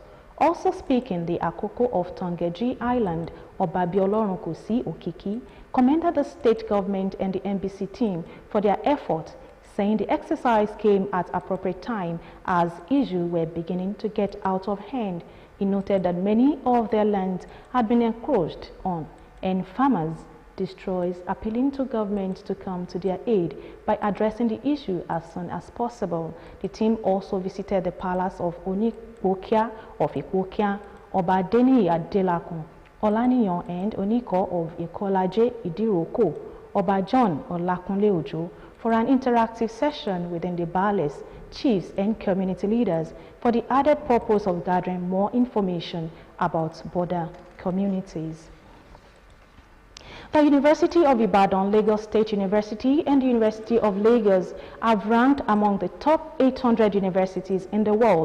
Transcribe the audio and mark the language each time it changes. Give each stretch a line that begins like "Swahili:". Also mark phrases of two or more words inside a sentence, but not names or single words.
English: Also speaking, the Akoko of Tongeji Island, Obabiolorunkusi Okiki, commended the state government and the NBC team for their effort, saying the exercise came at appropriate time as issues were beginning to get out of hand. He noted that many of their lands had been encroached on and farmers destroyed, appealing to government to come to their aid by addressing the issue as soon as possible. The team also visited the palace of Onikwokia of Ikwokia, Obadeni Adelakun, Olaniyan and Oniko of Ikolaje Idiroko, Oba John Olakunle Ojo, for an interactive session within the baales, chiefs and community leaders for the added purpose of gathering more information about border communities. The University of Ibadan, Lagos State University and the University of Lagos have ranked among the top 800 universities in the world.